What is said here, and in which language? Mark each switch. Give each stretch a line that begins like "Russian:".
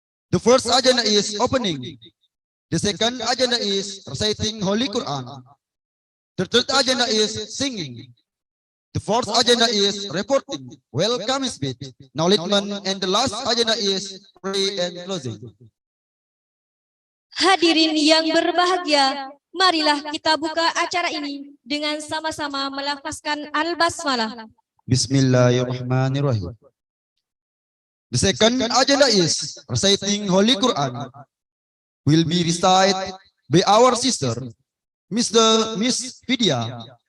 English: The first agenda is opening. The second agenda is reciting Holy Quran. The third agenda is singing. The fourth agenda is reporting, welcome speech, acknowledgement, and the last agenda is pray and closing.
Indonesian: Hadirin yang berbahagia, marilah kita buka acara ini dengan sama-sama melafazkan Al-Basmalah.
Arabic: Bismillahirrahmanirrahim.
English: The second agenda is reciting Holy Quran. Will be recited by our sister, Miss Vidya.